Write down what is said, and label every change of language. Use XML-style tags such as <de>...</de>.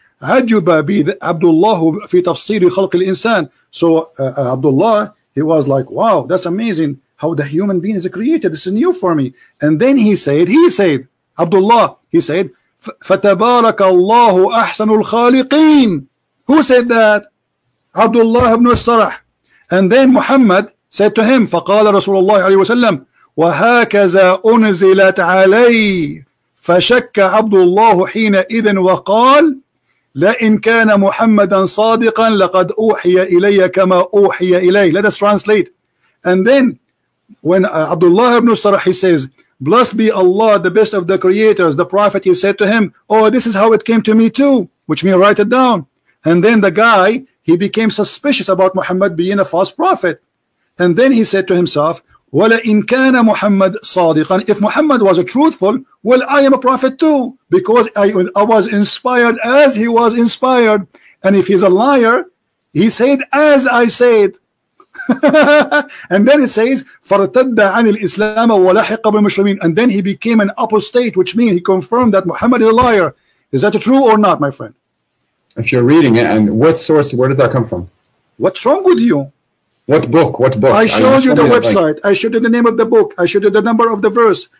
<ar>عجب عبد الله في تفسير خلق الإنسان.</ar> <en>So Abdullah, he was like, wow, that's amazing. how the human being is created. This is new for me. And then he said, Abdullah, he said,</en> <ar>فَتَبَارَكَ اللَّهُ أَحْسَنُ الْخَالِقِينَ.</ar> <en>Who said that? Abdullah ibn Sarah. And then Muhammad said to him,</en> <ar>فقال رسول الله عليه وسلم وهكذا أنزلت علي فشك عبد الله حينئذ وقال لئن كان محمدا صادقا لقد أوحي إلي كما أوحي إليه.</ar> <en>Let us translate. And then when Abdullah ibn Sarah, he says, blessed be Allah, the best of the creators, the prophet, he said to him, oh, this is how it came to me too, which means write it down. And then the guy, he became suspicious about Muhammad being a false prophet. And then he said to himself,</en> <ar>وَلَئِنْ كَانَ مُحَمَّدْ صَادِقًا.</ar> <en>If Muhammad was a truthful, well, I am a prophet too, because I was inspired as he was inspired. And if he's a liar, he said as I said. And then it says</en> <ar>فَارْتَدَّ عَنِ الْإِسْلَامَ وَلَحِقَ بِالْمُسْلِمِينَ.</ar> <en>And then he became an apostate, which means he confirmed that Muhammad is a liar. Is that true or not, my friend? If you're reading it, and what source, where does that come from? What's wrong with you? What book? What book? I showed you the website. I showed you the name of the book. I showed you the number of the verse.</en>